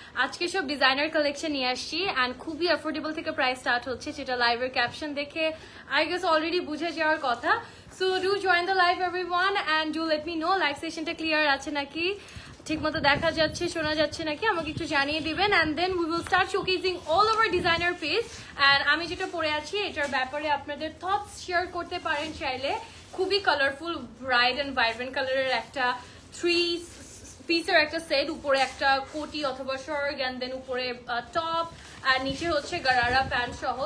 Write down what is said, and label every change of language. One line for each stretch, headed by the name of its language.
Bangla: আজকে সব designer collection নিয়ে আসছি and খুবই অ্যাফোর্ডেবল থেকে প্রাইস স্টার্ট হচ্ছে, যেটা লাইভের ক্যাপশন দেখে
English: I guess already
Bangla: বুঝে যাওয়ার কথা.
English: So do join the live everyone and do let me know
Bangla: live সেশনটা clear আছে নাকি, ঠিকমতো দেখা যাচ্ছে শোনা যাচ্ছে নাকি আমাকে একটু জানিয়ে দিবেন
English: and then we will start showcasing all of our designer piece.
Bangla: and আমি যেটা পরে আছি এটার ব্যাপারে আপনাদের থটস শেয়ার করতে পারেন চাইলে. খুবই কালারফুল ব্রাইট এন্ড ভাইব্রেন্ট কালারের একটা 3 পিসের একটা সেট, উপরে একটা কোটি অথবা শার্ট এন্ড দেন উপরে টপ আর নিচে হচ্ছে গারারা প্যান্ট সহ.